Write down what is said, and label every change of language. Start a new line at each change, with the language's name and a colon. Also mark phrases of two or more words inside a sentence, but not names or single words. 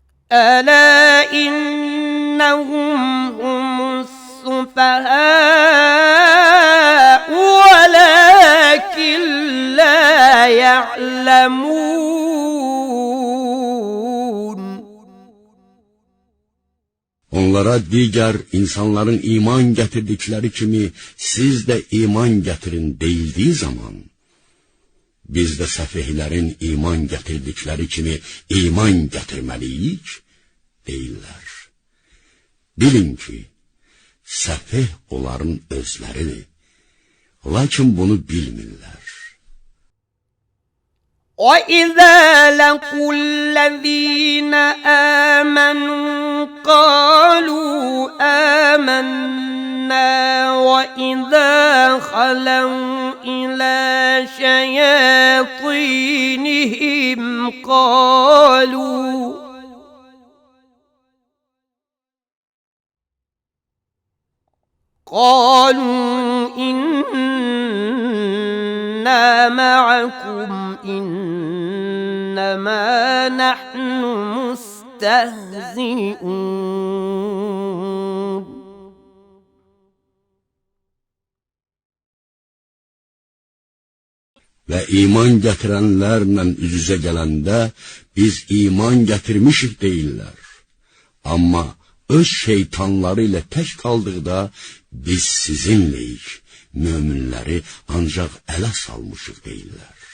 Arabic: ألا إنهم هم السفهاء ولكن لا يعلمون.
Azerbaijani: Onlara digər insanların iman gətirdikləri kimi siz də iman gətirin deyildiyi zaman, biz də səfihlərin iman gətirdikləri kimi iman gətirməliyik deyirlər. Bilin ki, səfih onların özləridir, lakin bunu bilmirlər.
Arabic: وَإِذَا لَقُوا الَّذِينَ آمَنُوا قَالُوا آمَنَّا وَإِذَا خَلَوْا إِلَى شَيَاطِينِهِمْ قالوا إنا معكم إنما نحن مستهزئون.
Azerbaijani: Və iman gətirənlərlə üz-üzə gələndə biz iman gətirmişik deyirlər. Amma öz şeytanları ilə tək qaldıqda biz sizinləyik, möminləri ancaq ələ salmışıq deyirlər.